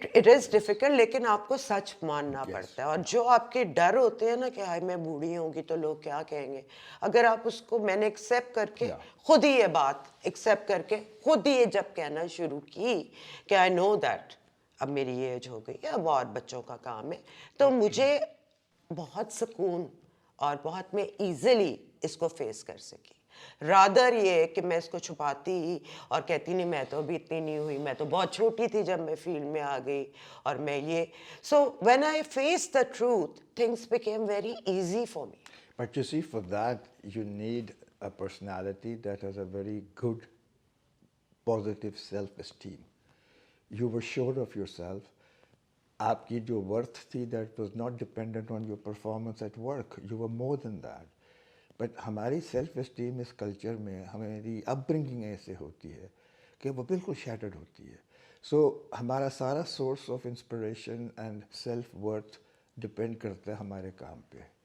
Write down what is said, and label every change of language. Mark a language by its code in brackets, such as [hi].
[en] it is difficult, [ur] لیکن آپ کو سچ ماننا پڑتا ہے. اور جو آپ کے ڈر ہوتے ہیں نا کہ ہائی میں بوڑھی ہوں گی تو لوگ کیا کہیں گے, اگر آپ اس کو, میں نے ایکسیپٹ کر کے خود ہی یہ بات ایکسیپٹ کر کے خود ہی یہ جب کہنا شروع کی کہ [en] I know that [ur] اب میری ایج ہو گئی ہے, اب اور بچوں کا کام ہے, تو مجھے بہت سکون اور بہت میں ایزیلی اس کو فیس کر سکی. رادر یہ کہ میں اس کو چھپاتی اور کہتی نہیں میں تو ابھی اتنی نہیں ہوئی, میں تو بہت چھوٹی تھی جب میں فیلڈ میں آ گئی اور میں یہ. [en] So when I face the truth things became very easy for me. But you see, for that, you need a personality that has a very good, positive self-esteem. You were sure of yourself. [ur] آپ کی جو worth تھی [en] That was not dependent on your performance at work, you were more than that. [ur] But ہماری self esteem اس culture میں, ہماری اپ bringing ایسے ہوتی ہے کہ وہ بالکل شیٹرڈ ہوتی ہے. سو ہمارا سارا [en] source of inspiration and self worth [ur] depend کرتا ہے ہمارے کام پہ.